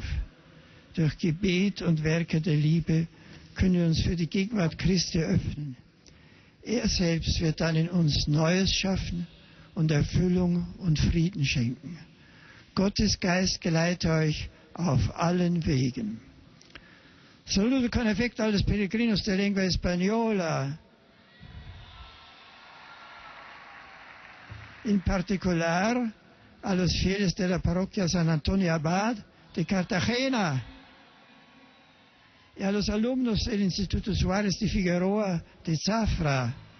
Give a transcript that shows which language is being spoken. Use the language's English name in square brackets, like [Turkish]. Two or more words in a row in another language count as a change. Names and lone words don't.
[German] Durch Gebet und Werke der Liebe können wir uns für die Gegenwart Christi öffnen. Er selbst wird dann in uns Neues schaffen und Erfüllung und Frieden schenken. Gottes Geist geleite euch auf allen Wegen. [Italian] Saluto con affetto [Spanish] a los peregrinos de lengua española, en particular a los fieles de la parroquia San Antonio Abad de Cartagena y a los alumnos del Instituto Suárez de Figueroa de Zafra.